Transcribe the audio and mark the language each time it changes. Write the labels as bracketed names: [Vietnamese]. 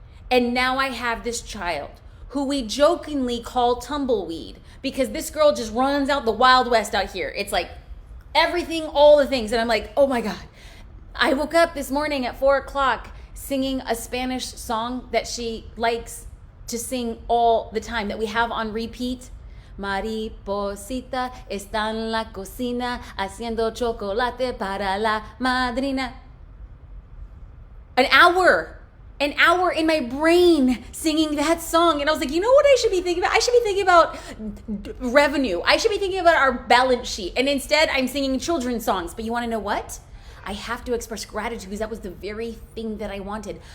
[English] And now I have this child who we jokingly call Tumbleweed, because this girl just runs out the Wild West out here. It's like everything, all the things. And I'm like, oh my God. I woke up this morning at 4:00 singing a Spanish song that she likes to sing all the time, that we have on repeat. [Spanish] Mariposita está en la cocina haciendo chocolate para la madrina. [English] An hour in my brain singing that song. And I was like, you know what I should be thinking about? I should be thinking about revenue. I should be thinking about our balance sheet. And instead, I'm singing children's songs. But you want to know what? I have to express gratitude because that was the very thing that I wanted.